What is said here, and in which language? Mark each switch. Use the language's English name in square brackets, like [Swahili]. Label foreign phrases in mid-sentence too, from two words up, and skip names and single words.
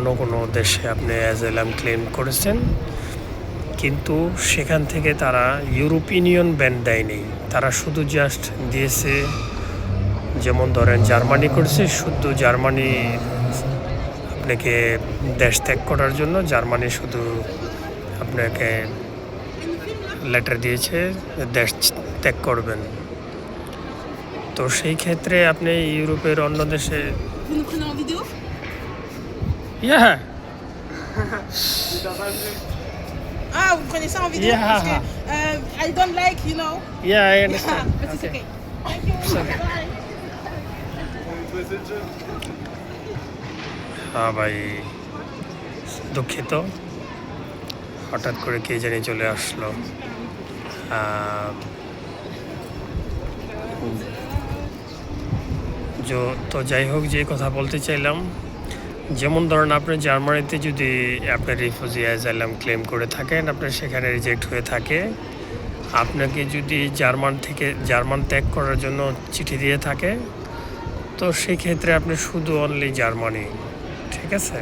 [Bangla] কোনো দেশে আপনি [English] asylum claim [Bangla] করেছেন, কিন্তু সেখান থেকে তারা [English] European ban [Bangla] দেয়নি, তারা শুধু জাস্ট দিয়েছে, যেমন ধরেন জার্মানি করেছে, শুধু জার্মানি আপনাকে দেশ ত্যাগ করার জন্য জার্মানি শুধু আপনাকে লেটার দিয়েছে দেশ ত্যাগ করবেন। তো সেই ক্ষেত্রে আপনি ইউরোপের অন্য দেশে [French] Vous nous prenez en vidéo? [English] Yeah. [French] Ah, vous prenez ça en vidéo? [English] Yeah. [French] Parce que [English] I don't like, you know. Yeah, I Yeah, understand. but it's okay. Thank you. okay. Bye. [Bangla] হ্যাঁ ভাই, দুঃখিত, হঠাৎ করে কে জানি চলে আসলো। তো যাই হোক, যে কথা বলতে চাইলাম, যেমন ধরেন আপনি জার্মানিতে যদি আপনার [English] refugee asylum claim [Bangla] করে থাকেন, আপনার সেখানে রিজেক্ট হয়ে থাকে, আপনাকে যদি জার্মান ত্যাগ করার জন্য চিঠি দিয়ে থাকে, তো সেই ক্ষেত্রে আপনি শুধু অনলি জার্মানি, ঠিক আছে।